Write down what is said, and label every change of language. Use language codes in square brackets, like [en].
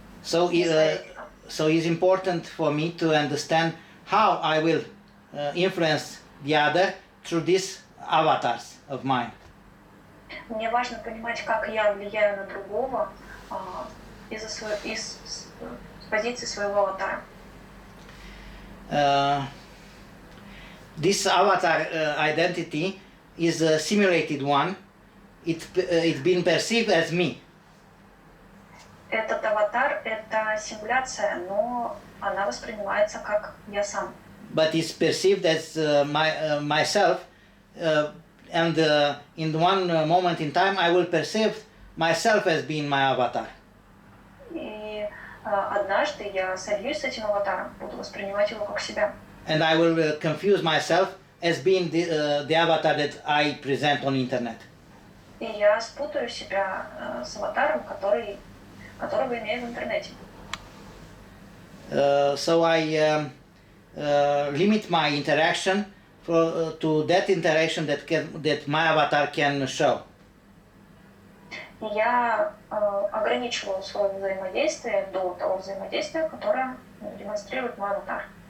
[en] So it's important for me to understand how I will influence the other through these avatars of mine. [ru] Мне важно понимать, как я влияю на другого с позиции своего аватара. [en] This avatar identity is a simulated one. It's been perceived as me. [ru] Этот аватар — это симуляция, но она воспринимается как я сам. [en] But it's perceived as myself, and in one moment in time I will perceive myself as being my avatar. [ru] И однажды я сольюсь с этим аватаром, буду воспринимать его как себя. [en] And I will confuse myself as being the avatar that I present on internet. [ru] И я спутаю себя с аватаром, которого имею в интернете. [en] So I limit my interaction to that interaction that my avatar can show. [ru] Я ограничиваю свое взаимодействие до того взаимодействия, которое демонстрирует мой аватар.